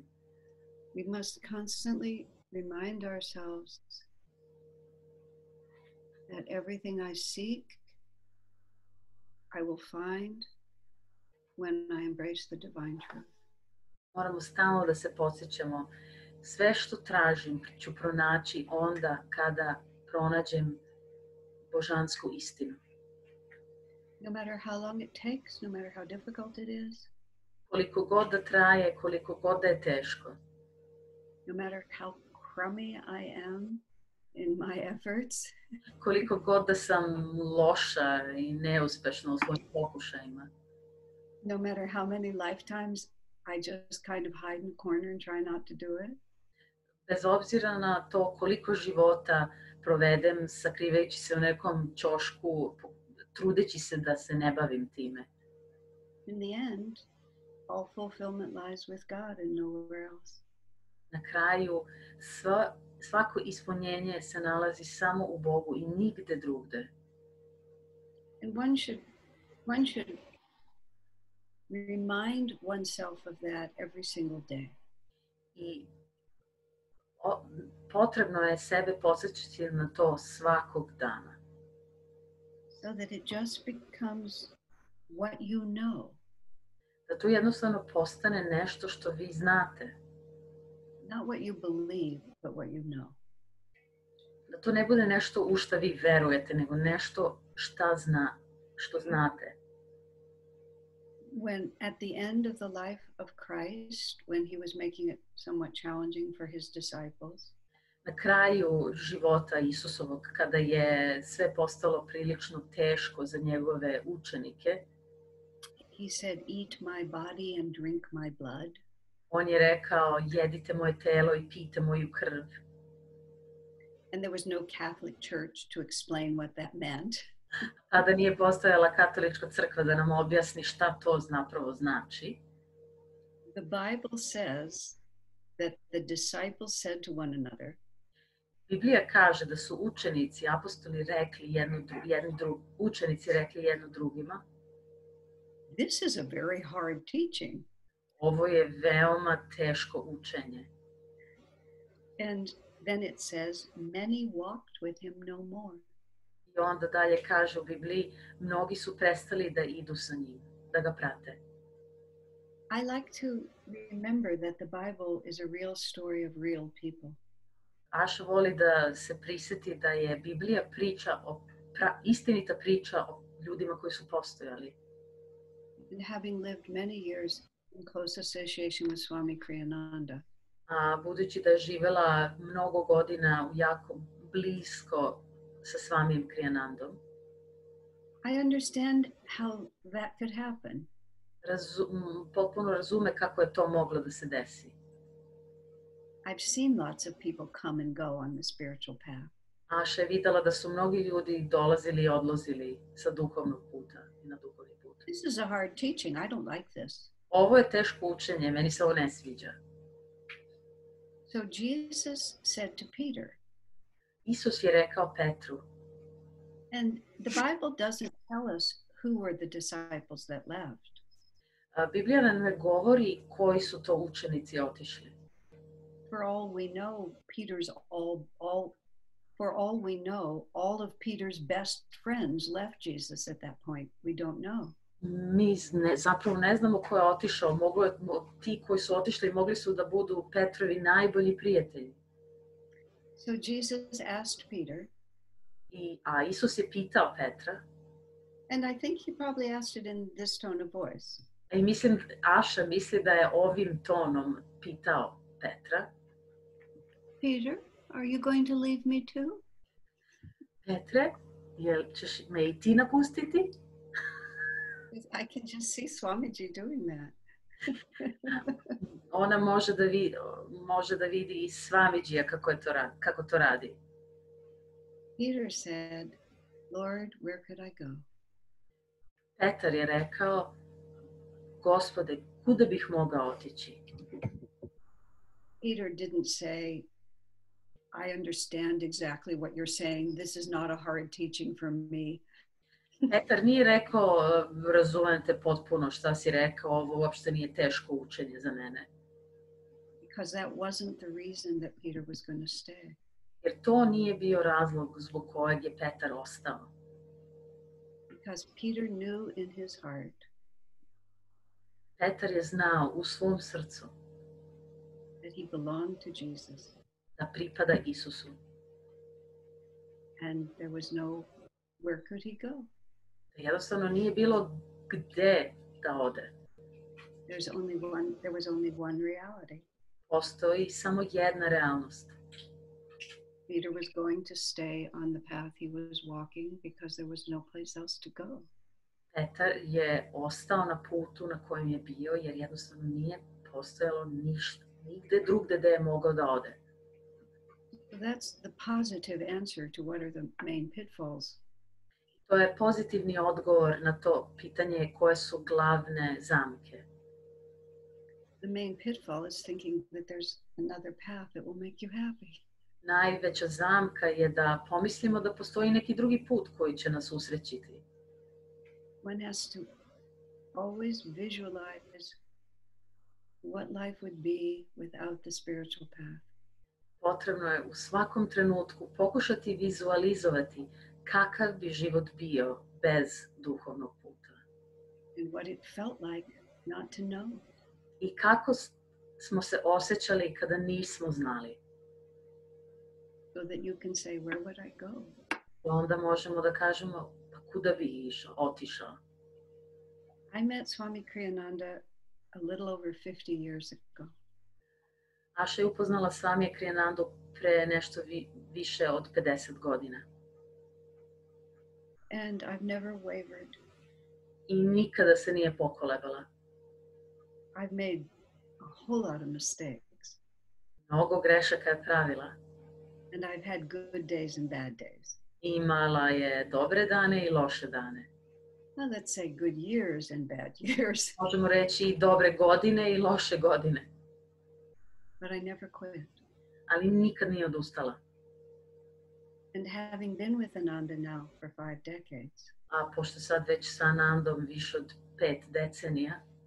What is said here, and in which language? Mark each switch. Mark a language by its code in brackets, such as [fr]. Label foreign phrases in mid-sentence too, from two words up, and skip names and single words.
[en] We must constantly remind ourselves that everything I seek, I will find, when I embrace the divine truth. [sr] Moramo stalno da se podsjećamo, sve što tražim ću pronaći onda kada pronađem božansku istinu. [en] No matter how long it takes, no matter how difficult it is, [sr] Koliko god da traje, koliko god da je teško. [en] no matter how crummy I am in my efforts, [sr] Koliko god da sam loša i neuspešna u svojim pokušajima. [en] no matter how many lifetimes I just kind of hide in a corner and try not to do it, [sr] Bez obzira na to koliko života provedem sakrivajući se u nekom ćošku, trudeći se da se ne bavim time. [en] in the end, all fulfillment lies with God and nowhere else. [sr] Na kraju, svako ispunjenje se nalazi samo u Bogu i nigde drugde. [en] And one should remind oneself of that every single day. [sr] I potrebno je sebe podsjećati na to svakog dana. [en] So that it just becomes what you know. [sr] Da to jednostavno postane nešto što vi znate. [en] Not what you believe, but what you know. [sr] Da to ne bude nešto u šta vi verujete, nego nešto što znate. [en] When at the end of the life of Christ, when he was making it somewhat challenging for his disciples, [sr] Na kraju života Isusovog, kada je sve postalo prilično teško za njegove učenike, [en] he said, "Eat my body and drink my blood." [sr] on je rekao, jedite moje telo i pijte moju krv. [en] And there was no Catholic Church to explain what that meant. [sr] Tada nije postojala katolička crkva da nam objasni šta to zapravo znači. [en] The Bible says that the disciples said to one another, [sr] Biblija kaže da su učenici, apostoli rekli učenici rekli jedno drugima, [en] "This is a very hard teaching." [sr] ovo je veoma teško učenje. [en] And then it says, "Many walked with him no more." [sr] I onda dalje kaže u Bibliji, mnogi su prestali da idu sa njim, da ga prate. [en] I like to remember that the Bible is a real story of real people. [sr] Aša voli da se prisjeti da je Biblija istinita priča o ljudima koji su postojali. [en] And having lived many years in close association with Swami Kriyananda, [sr] A budući da je živela mnogo godina jako blisko sa Swamijem Kriyanandom, [en] I understand how that could happen. [sr] potpuno razume kako je to moglo da se desi. [en] I've seen lots of people come and go on the spiritual path. [sr] Aša je videla da su mnogi ljudi dolazili i odlazili sa duhovnog puta i na duhovni put. [en] This is a hard teaching. I don't like this. [sr] Ovo je teško učenje, meni se ovo ne sviđa. [en] So Jesus said to Peter, [sr] Isus je rekao Petru, [en] and the Bible doesn't tell us who were the disciples that left. [sr] Biblija nam ne govori koji su to učenici otišli. [en] For all we know, all of Peter's best friends left Jesus at that point. We don't know. [sr] Mi zapravo ne znamo ko je otišao. Ti koji su otišli mogli su da budu Petrovi najbolji prijatelji. [en] So Jesus asked Peter, [sr] A Isus je pitao Petra, [en] and I think he probably asked it in this tone of voice. [sr] i Aša misli da je ovim tonom pitao Petra, [en] Peter, are you going to leave me too? [sr] Petre, jel ćeš me i ti napustiti? [en] I can just see Swamiji doing that. [sr] Ona može da vidi i Swamijija kako to radi. [en] Peter said, Lord, where could I go? [sr] Petar je rekao, Gospode, kuda bih mogao otići? [en] Peter didn't say, I understand exactly what you're saying. This is not a hard teaching for me. [sr] Petar nije rekao, razumem te potpuno šta si rekao, ovo uopšte nije teško učenje za mene. [en] Because that wasn't the reason that Peter was going to stay. [sr] Jer to nije bio razlog zbog kojeg je Petar ostao. [en] Because Peter knew in his heart [sr] Petar je znao u svom srcu [en] that he belonged to Jesus. [sr] da pripada Isusu. [en] And there was no, where could he go? [sr] Jednostavno nije bilo gde da ode. [en] There was only one reality. [sr] Postoji samo jedna realnost. [en] Peter was going to stay on the path he was walking because there was no place else to go. [sr] Petar je ostao na putu na kojem je bio jer jednostavno nije postojalo ništa, nigde drugde gde je mogao da ode. [en] So that's the positive answer to what are the main pitfalls. [sr] To je pozitivni odgovor na to pitanje koje su glavne zamke. [en] The main pitfall is thinking that there's another path that will make you happy. [sr] Najveća zamka je da pomislimo da postoji neki drugi put koji će nas usrećiti. [en] One has to always visualize what life would be without the spiritual path. [sr] Potrebno je u svakom trenutku pokušati vizualizovati kakav bi život bio bez duhovnog puta. [en] And what it felt like not to know. [sr] I kako smo se osjećali kada nismo znali. [en] So that you can say, where would I go? [sr] Onda možemo da kažemo, pa kuda bi otišao? [en] I met Swami Kriyananda a little over 50 years ago. [sr] Aša je upoznala Swami Kriyanandu pre nešto više od 50 godina. [en] And I've never wavered. [sr] I nikada se nije pokolebala. [en] I've made a whole lot of mistakes. [sr] Mnogo grešaka je pravila. [en] And I've had good days and bad days. [sr] Imala je dobre dane i loše dane. [en] Well, let's say good years and bad years. [sr] Možemo reći i dobre godine i loše godine. [en] But I never quit. [sr] Ali nikad nije odustala. [en] And having been with Ananda now for 5 decades. [sr] A pošto sad već sa Anandom više od 5 decenija.